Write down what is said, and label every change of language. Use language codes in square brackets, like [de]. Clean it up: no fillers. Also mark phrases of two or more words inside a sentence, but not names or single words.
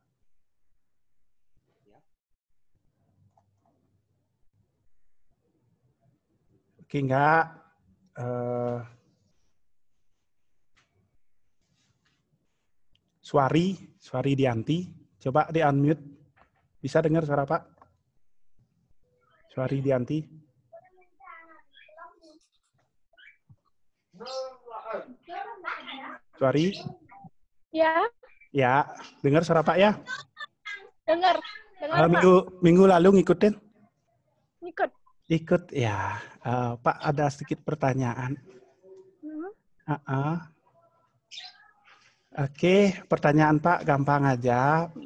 [id] Oke, enggak. Suari Dianti, coba di unmute. Bisa dengar suara Pak? Suari Dianti. Suari? Ya. Ya, dengar suara Pak ya? Dengar. Minggu lalu ngikutin? Ikut ya. Pak ada sedikit pertanyaan. Oke, pertanyaan Pak gampang aja.